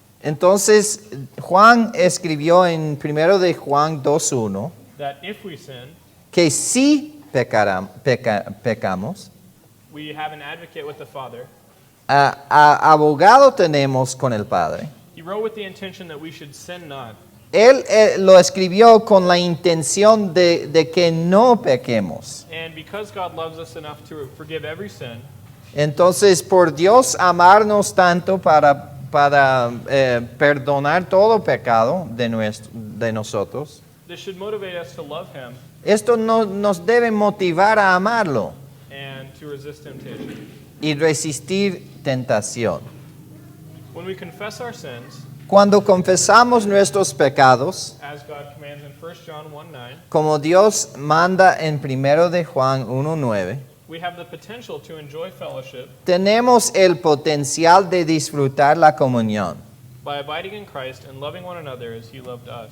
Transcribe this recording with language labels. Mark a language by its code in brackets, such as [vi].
[es] Entonces, Juan escribió en 1 de Juan 2:1 [en] that if we sin, [es] que si pecamos, [en] we have an advocate with the Father. [es] Abogado tenemos con el Padre. [en] He wrote with the intention that we should sin not. [es] Él lo escribió con la intención de que no pequemos. [en] And because God loves us enough to forgive every sin, [es] Entonces, por Dios amarnos tanto para perdonar todo pecado de nosotros, [en] this should motivate us to love Him [es] esto nos debe motivar a amarlo [en] and to resist temptation. [es] y resistir tentación. [en] When we confess our sins, [es] Cuando confesamos nuestros pecados, [en] as God commands in 1 John 1:9, [es] como Dios manda en 1 de Juan 1:9, [en] we have the potential to enjoy fellowship [es] tenemos el potencial de disfrutar la comunión, [en] by abiding in Christ and loving one another as He loved us.